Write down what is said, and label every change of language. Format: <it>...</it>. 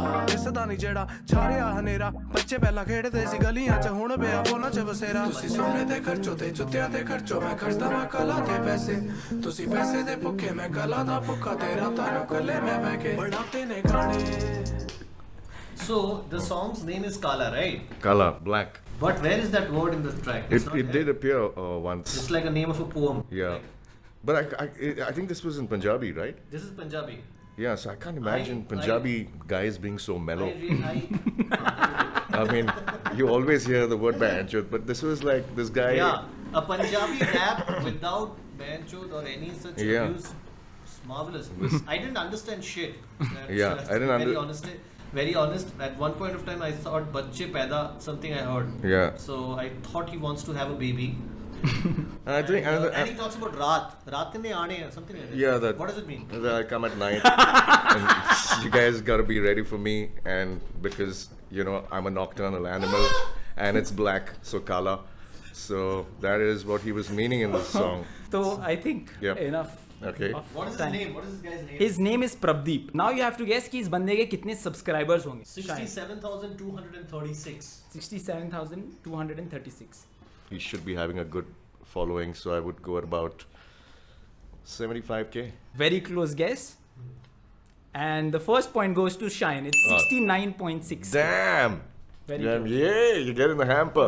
<pa>ਦਿਸਦਾ ਨਹੀਂ ਜਿਹੜਾ ਛਾਰਿਆ ਹਨੇਰਾ ਬੱਚੇ ਪਹਿਲਾਂ ਖੇਡਦੇ ਸੀ ਗਲੀਆਂ 'ਚ ਹੁਣ ਪਿਆ ਫੋਨਾਂ 'ਚ ਬਸੇਰਾ ਤੁਸੀਂ ਸੋਨੇ ਦੇ ਖਰਚੋ ਤੇ ਜੁੱਤਿਆਂ ਤੇ ਖਰਚੋ ਮੈਂ ਖਰਚਦਾ ਮੈਂ ਕਲਾ ਤੇ ਪੈਸੇ ਤੁਸੀਂ ਪੈਸੇ ਦੇ ਭੁੱਖੇ ਮੈਂ ਕਲਾ ਦਾ ਭੁੱਖਾ ਤੇ ਰਾਤਾਂ ਨੂੰ ਕੱਲੇ ਮੈਂ ਬਹਿ ਕੇ ਬਣਾਉਂਦੇ ਨੇ ਗਾਣੇ.</pa> <en>So the song's name is Kala, right? Kala, black. But where is that word in the track? It's not It there. did appear once. It's like a name of a poem. Yeah. But I think this was in Punjabi, right? This is Punjabi. Yeah, so I can't imagine Punjabi guys being so mellow. I I mean, you always hear the word banchot, but this was like this guy. yeah, a Punjabi rap without banchod or any such Yeah. abuse. It's marvelous. I didn't understand shit. Yeah, I didn't Very honest. At one point of time, I thought "Bachche Paida" something I heard. Yeah. So I thought he wants to have a baby. And I think And he talks about raat. Raat ne aane or something like that. yeah, that. What does it mean? That I come at night, and you guys gotta be ready for me, and because I'm a nocturnal animal, and it's black, so kala. So that is what he was meaning in this song. So I think Yep. enough. Okay. of What is his time. name? What is this guy's name? His name is Prabdeep. Now you have to guess</en> <hi>कि इस बंदे के कितने subscribers होंगे.</hi> <en>67,236. 67,236. He should be having a good following, so I would go at about 75K. Very close guess. And the first point goes to Shine. It's 69.6. Damn. Very Damn. close. Yeah, you get in the hamper.</en>